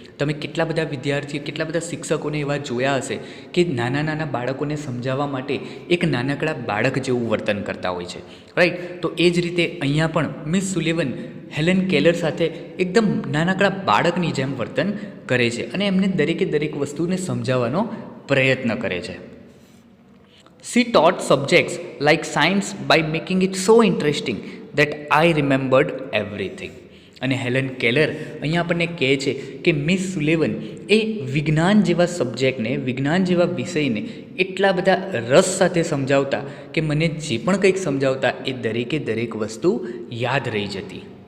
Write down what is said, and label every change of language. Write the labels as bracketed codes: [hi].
[gu] તમે કેટલા બધા વિદ્યાર્થીઓ, કેટલા બધા શિક્ષકોને એવા જોયા હશે કે નાના બાળકોને સમજાવવા માટે એક નાનકડા બાળક જેવું વર્તન કરતા હોય છે, રાઈટ? તો એ જ રીતે અહીંયા પણ મિસ સુલેવન હેલન કેલર સાથે એકદમ નાનકડા બાળકની જેમ વર્તન કરે છે અને એમને દરેક વસ્તુને સમજાવવાનો પ્રયત્ન કરે છે. [en] She taught subjects like science by making it so interesting that I remembered everything. [gu] અને હેલન કેલર અહીંયા આપણને કહે છે કે મિસ સુલેવન એ વિજ્ઞાન જેવા સબ્જેક્ટને, વિજ્ઞાન જેવા વિષયને એટલા બધા રસ સાથે સમજાવતા કે મને જે પણ કંઈક સમજાવતા એ દરેક વસ્તુ યાદ રહી જતી.